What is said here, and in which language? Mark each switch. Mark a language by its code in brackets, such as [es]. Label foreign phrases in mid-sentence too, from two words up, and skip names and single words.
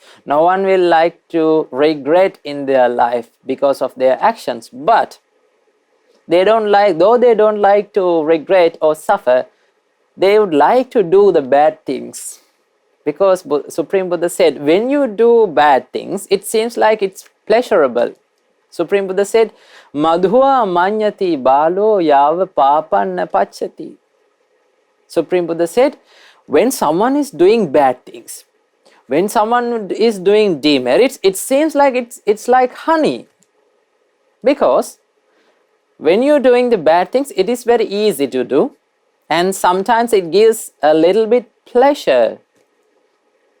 [en] No one will like to regret in their life because of their actions. But they don't like, though they don't like to regret or suffer, they would like to do the bad things. Because Supreme Buddha said, when you do bad things, it seems like it's pleasurable. Supreme Buddha said, [pi] Madhua manyati balo yava papanna pachati. [en] Supreme Buddha said, when someone is doing bad things, when someone is doing demerits, it seems like it's like honey. Because when you're doing the bad things, it is very easy to do, and sometimes it gives a little bit pleasure.